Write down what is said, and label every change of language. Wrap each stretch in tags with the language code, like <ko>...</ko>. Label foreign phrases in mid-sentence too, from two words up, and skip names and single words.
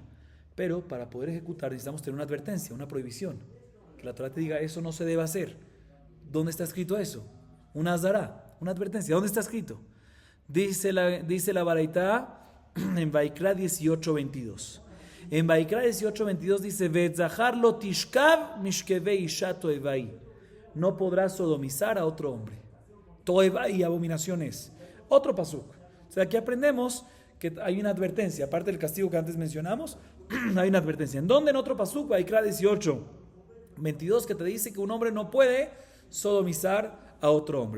<es>Pero para poder ejecutar necesitamos tener una advertencia, una prohibición. Que la Torah te diga, eso no se debe hacer. ¿Dónde está escrito eso? Una azara, una advertencia. ¿Dónde está escrito? Dice la baraita en Vaikra 18:22. En Vaikra 18:22 dice,</es> <he>ואת זכר לא תשכב משכבי אשה תועבה.</he> <es>No podrás sodomizar a otro hombre. Toevai, abominaciones. Otro pasuk. O sea, aquí aprendemos que hay una advertencia. Aparte del castigo que antes mencionamos, hay una advertencia. ¿En dónde? En otro pasuk, Vaikra 18:22, que te dice que un hombre no puede sodomizar a otro hombre.</es>